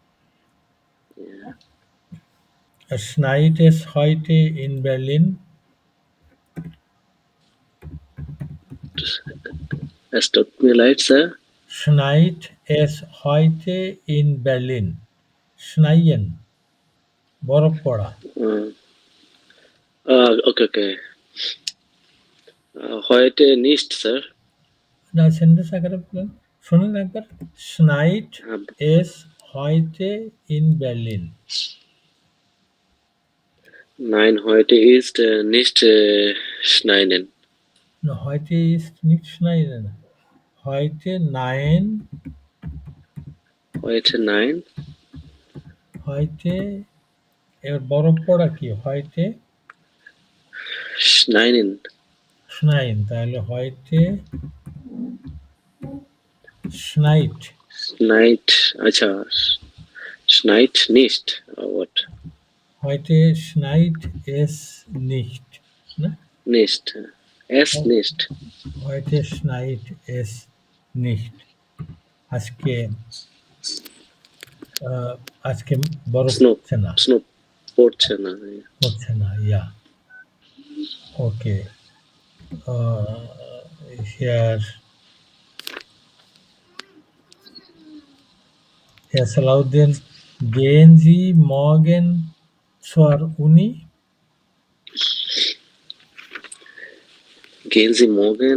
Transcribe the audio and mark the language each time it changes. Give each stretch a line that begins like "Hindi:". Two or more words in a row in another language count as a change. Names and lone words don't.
German: Schneit es heute in Berlin? Es tut mir leid, Sir. Schneit es heute in Berlin? Schneien.
Bangla: বরফ পড়া।
German: Okay. Heute nicht, Sir.
Bangla: না, সেন্টেন্স আকারে বলেন। শুনুন একবার।
German: Schneit es heute in Berlin? Nein, heute ist nicht schneien. No, heute ist nicht schneien. Heute nein. Heute nein.
Bangla: Heute এবার বরফ পড়া কি?
German: Heute Schneien. schneien, তাহলে heute schneit. Schneit. Acha. Schneit nicht. What? Heute schneit es nicht. Ne? Nicht. Es nicht. Heute schneit es nicht.
Bangla: আজকে বরফ পড়ছে না। Snow পড়ছে না। পড়ছে না,
German: ja. Okay. Herr Salahuddin, gehen Sie morgen zur Uni? Gehen Sie morgen